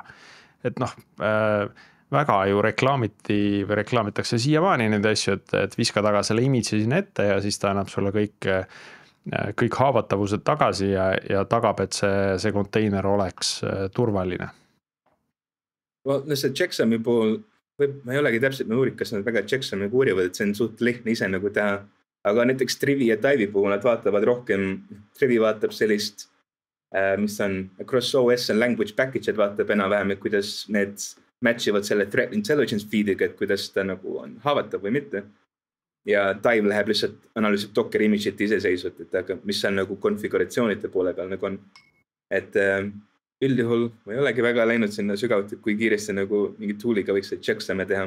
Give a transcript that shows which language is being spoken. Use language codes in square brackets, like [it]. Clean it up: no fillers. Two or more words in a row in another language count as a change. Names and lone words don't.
[et] Et väga ju reklaamitakse siiamaani neid asju, et viska taga selle image'i sinna ette ja siis ta annab sulle kõik haavatavused tagasi ja tagab, et see konteiner oleks turvaline. See checksumi puhul, ma ei olegi täpselt uurinud, kas nad väga checksumi uurivad, et see on suht lihtne ise nagu teha. Aga näiteks Trivi ja Dive'i puhul nad vaatavad rohkem, Trivi vaatab sellist, mis on [en] across OS and language package'id [et] vaatab enam-vähem, et kuidas need matchivad selle [en] threat intelligence feed'iga, [et] et kuidas ta nagu on haavatav või mitte. Ja Dive läheb lihtsalt analüüsib Docker image'it iseseisvalt, et aga mis on nagu konfiguratsioonide poole peal nagu on. Et üldjuhul ma ei olegi väga läinud sinna sügavalt, et kui kiiresti nagu mingi tool'iga võiks see checksum'e teha.